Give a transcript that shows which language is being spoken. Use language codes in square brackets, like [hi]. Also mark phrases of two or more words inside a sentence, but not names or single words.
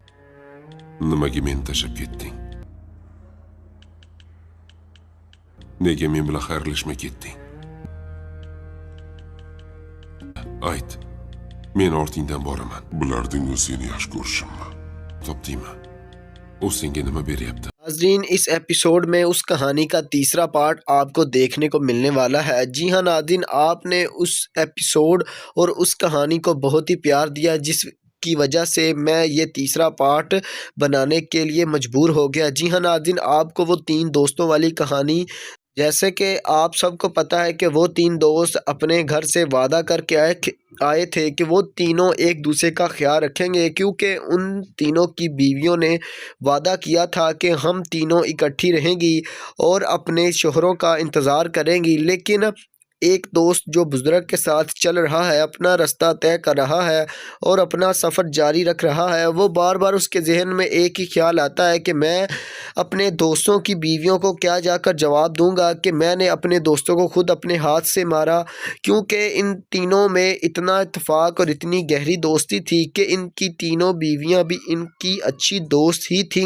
[uz] Nimaga meni tashlab ketding? Nega men bilan xayrlashmay ketding? Ayt. Men ortingdan boraman. Bilarding-ku seni yaxshi ko'rishimni. Topdingmi? U senga nima beryapti? [ur] ناظرین، اس ایپیسوڈ میں اس کہانی کا تیسرا پارٹ آپ کو دیکھنے کو ملنے والا ہے. جی ہاں ناظرین، آپ نے اس ایپیسوڈ اور اس کہانی کو بہت ہی پیار دیا، جس کی وجہ سے میں یہ تیسرا پارٹ بنانے کے لیے مجبور ہو گیا. جی ہاں ناظرین، آپ کو وہ 3 دوستوں والی کہانی، جیسے کہ آپ سب کو پتا ہے کہ وہ 3 دوست اپنے گھر سے وعدہ کر کے آئے تھے کہ وہ تینوں ایک دوسرے کا خیال رکھیں گے، کیونکہ ان تینوں کی بیویوں نے وعدہ کیا تھا کہ ہم تینوں اکٹھی رہیں گی اور اپنے شوہروں کا انتظار کریں گی. लेकिन ایک دوست جو بزرگ کے ساتھ چل رہا ہے، اپنا رستہ طے کر رہا ہے اور اپنا سفر جاری رکھ رہا ہے، وہ بار بار اس کے ذہن میں ایک ہی خیال آتا ہے کہ میں اپنے دوستوں کی بیویوں کو کیا جا کر جواب دوں گا کہ میں نے اپنے دوستوں کو خود اپنے ہاتھ سے مارا، کیونکہ ان تینوں میں اتنا اتفاق اور اتنی گہری دوستی تھی کہ ان کی تینوں بیویاں بھی ان کی اچھی دوست ہی تھیں۔